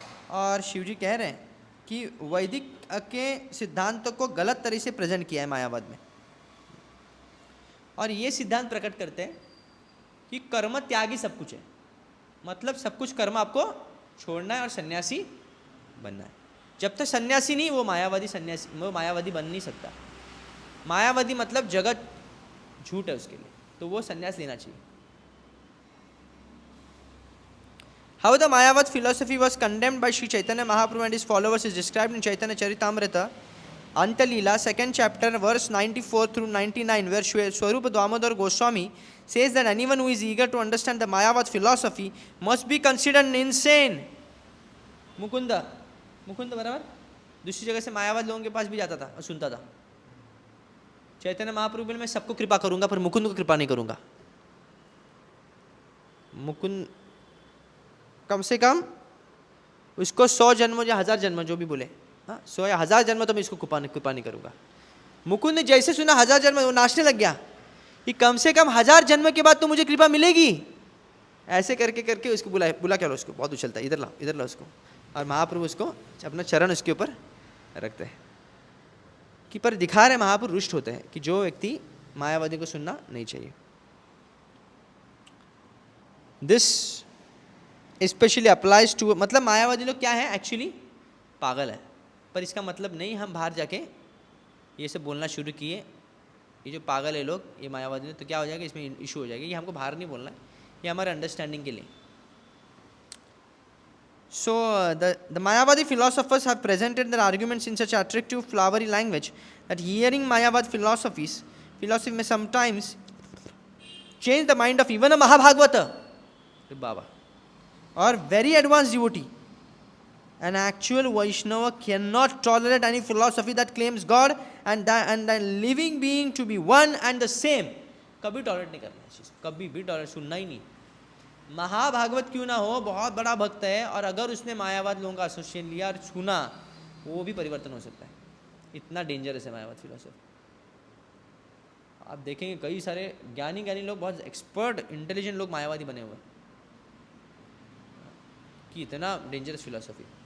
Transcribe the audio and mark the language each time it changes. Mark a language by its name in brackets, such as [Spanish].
[Hindi] और शिवजी कह रहे हैं कि वैदिक के सिद्धांतों को गलत तरह से प्रेजेंट किया है मायावाद में, और ये सिद्धांत प्रकट करते हैं कि कर्म त्यागी सब कुछ है, मतलब सब कुछ कर्म आपको छोड़ना है और सन्यासी बनना है। जब तक सन्यासी नहीं, वो मायावादी सन्यासी, वो मायावादी बन नहीं सकता। मायावादी मतलब जगत झूठ है उसके लिए, तो वो सन्यास लेना चाहिए। [English] How the Mayavad philosophy was condemned by Sri Chaitanya Mahaprabhu and his followers is described in Chaitanya Charitamrita, Antalila, 2nd chapter, verse 94 through 99, where Swarupa Damodar Goswami says that anyone who is eager to understand the Mayavad philosophy must be considered insane. [Hindi] Mukund बराबर दूसरी जगह से मायावाद लोगों के पास भी जाता था और सुनता था। चैतन्य महाप्रभु बोले मैं सबको कृपा करूंगा पर मुकुंद को कृपा नहीं करूंगा। मुकुंद कम से कम उसको 100 जन्म या 1000 जन्म जो भी बोले, हाँ 100 या 1000 जन्म तो मैं इसको कृपा नहीं करूंगा। मुकुंद ने जैसे सुना 1000 जन्म वो नाचने लग गया कि कम से कम 1000 जन्म के बाद तो मुझे कृपा मिलेगी। ऐसे करके करके उसको बुला क्या लो, उसको बहुत उछलता है, इधर ला उसको। और महाप्रभु उसको अपना चरण उसके ऊपर रखते हैं कि पर दिखा रहे महाप्रभु रुष्ट होते हैं कि जो व्यक्ति मायावादी को सुनना नहीं चाहिए। [English] this specially applies to, [Hindi] मतलब मायावादी लोग क्या है एक्चुअली पागल है, पर इसका मतलब नहीं हम बाहर जाके ये सब बोलना शुरू किए ये जो पागल है लोग ये मायावादी लोग, तो क्या हो जाएगा इसमें इशू हो जाएगा। ये हमको बाहर नहीं बोलना है, ये हमारे अंडरस्टैंडिंग के लिए। [English] So the Mayavadi philosophers have presented their arguments in such attractive, flowery language that hearing Mayavad philosophy may sometimes change the mind of even a Mahabhagavata, Baba, or very advanced devotee. An actual Vaishnava cannot tolerate any philosophy that claims God and the living being to be one and the same. [Hindi] कभी tolerate नहीं करना है चीज़, कभी भी tolerate सुनना ही नहीं। महाभागवत क्यों ना हो, बहुत बड़ा भक्त है, और अगर उसने मायावाद लोगों का एसोसिएशन लिया और सुना वो भी परिवर्तन हो सकता है। इतना डेंजरस है मायावाद फिलोसफी। आप देखेंगे कई सारे ज्ञानी लोग, बहुत एक्सपर्ट इंटेलिजेंट लोग मायावादी बने हुए कि इतना डेंजरस फिलोसफी।